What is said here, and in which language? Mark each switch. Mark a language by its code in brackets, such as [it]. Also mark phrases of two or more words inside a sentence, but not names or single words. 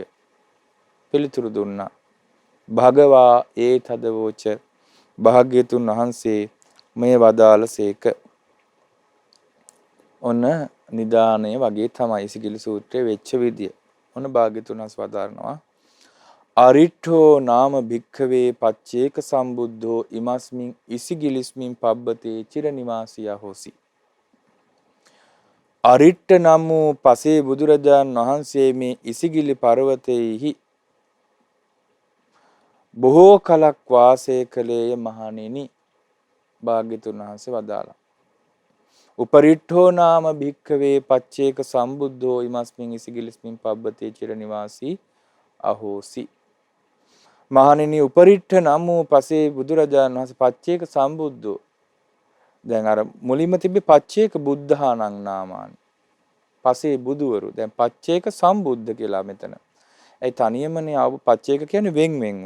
[si] පිළිතුරු දුන්නා. [pi] භගවා ඒ තදවෝච. [si] භාග්‍යතුන් වහන්සේ මේ වදාළසේක. ඔන්න නිදාණය වගේ තමයි ඉසිගිලි සූත්‍රයේ වෙච්ච විදිය. ඔන්න භාග්‍යතුන් වහන්සේ වදාරනවා. [pi] අරිට්ඨෝ නාම භික්ඛවේ පච්චේක සම්බුද්ධෝ ඉමස්මින් ඉසිගිලිස්මින් පබ්බතේ චිරනිවාසියා හොසි. [si] අරිට්ඨ නම් වූ පසේ බුදුරජාන් වහන්සේ මේ ඉසිගිලි පර්වතයේහි බොහෝ කලක් වාසය කළේය මහණෙනි. භාග්‍යතුන් වහන්සේ වදාළා. [pi] උපරිට්ඨෝ නාම භික්ඛවේ පච්චේක සම්බුද්ධෝ ඉමස්මින් ඉසිගිලිස්මින් පබ්බතේ චිරනිවාසී අහෝසි. [si] මහණෙනි, උපරිට්ඨ නම් වූ පසේ බුදුරජාණන් වහන්සේ [pi] පච්චේක සම්බුද්ධෝ. [si] දැන් අර මුලින්ම තිබ්බේ [pi] පච්චේක බුද්ධානං නාමානි. [si] පසේ බුදුවරු. දැන් [pi] පච්චේක සම්බුද්ධ [si] කියලා මෙතන. ඒ තනියමනේ පච්චේක කියන්නේ වෙන් වෙන්ව.